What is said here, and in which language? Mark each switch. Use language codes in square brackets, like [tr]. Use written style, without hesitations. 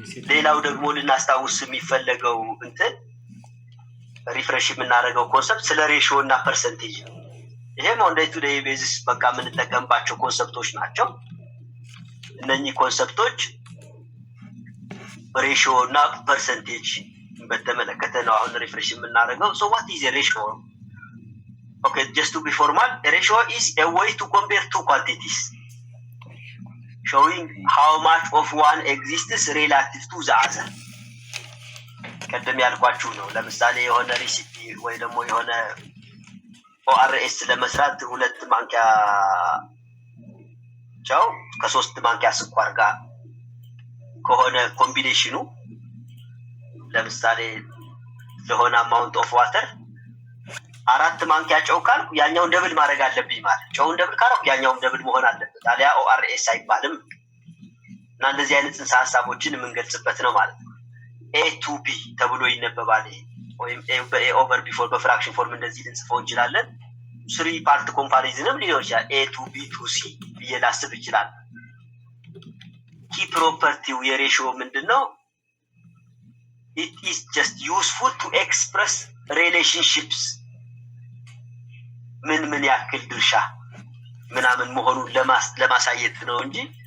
[am] ሌላው ደግሞ ልናስታውስ የሚፈለገው ሪፍሬሽ የምናደርገው ኮንሰፕት ስለ ሬሽዮ እና ፐርሰንቴጅ ነው። ይሄም ኦን ዴይ ቱ ዴይ ቤዚስ በቃ የምንጠቀምባቸው ኮንሰፕቶች ናቸው። እነኚህ ኮንሰፕቶች ሬሽዮ እና ፐርሰንቴጅ በተመለከተ ነው አሁን ሪፍሬሽ የምናደርገው። [en] so what is a ratio? just to be formal, a ratio is a way to compare two quantities showing how much of one exists relative to the other። [am] ቀደም ያልኳችሁ ነው። ለምሳሌ የሆነ ሪሲፒ ወይ ደግሞ የሆነ ORS ለመስራት 2 ማንኪያ ጨው ከ3 ማንኪያ ስኳር ጋር ከሆነ ኮምቢኔሽኑ ለምሳሌ ለሆነ አማውንት ኦፍ ዋተር 4 ማንኪያ ጨው ካልኩ ያኛውን ደብል ማድረግ አለብኝ ማለት ጨውን ደብል ካረኩ ያኛውን ደብል መሆን አለበት ታዲያ ORS አይባልም እና እንደዚህ አይነት ጽንሰ ሐሳቦችን የምንገልጽበት ነው ማለት ነው A to B ተብሎ ይነበባል ወይም A over B for በፍራክሽን ፎርም እንደዚህ ልንጽፈው እንችላለን 3 ፓርት ኮምፓሪዝንም ሊሆን ይችላል A to B to C ብዬ ላስብ ይችላል key property የሬሽዮ ምንድነው [en] it is just useful to express relationships [am] ምን ያክል ድርሻ ምናምን መሆኑን ለማሳየት ነው እንጂ